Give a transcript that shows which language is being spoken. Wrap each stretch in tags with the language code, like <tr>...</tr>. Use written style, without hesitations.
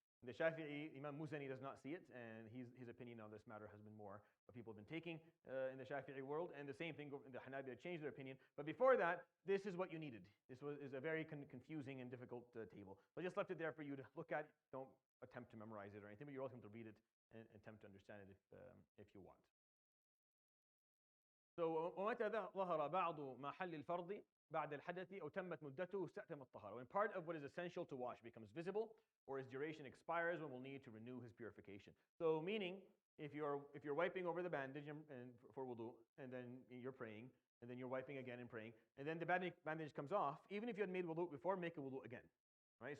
<en>The Shafi'i, Imam Muzani does not see it, and his opinion on this matter has been more what people have been taking in the Shafi'i world, and the same thing, the Hanabiya changed their opinion. But before that, this is what you needed. This is a very confusing and difficult table. So I just left it there for you to look at. Don't attempt to memorize it or anything, but you're welcome to read it and attempt to understand it if you want. So</en> <ar>ومتى ظهر بعض محل الفرض بعد الحدث أو تمت مدته استأتم الطهارة.</ar> <en>When part of what is essential to wash becomes visible, or his duration expires, one will need to renew his purification. So meaning, if you're wiping over the bandage and for wudu, and then you're praying, and then you're wiping again and praying, and then the bandage comes off, even if you had made wudu before, make a wudu again, right?</en>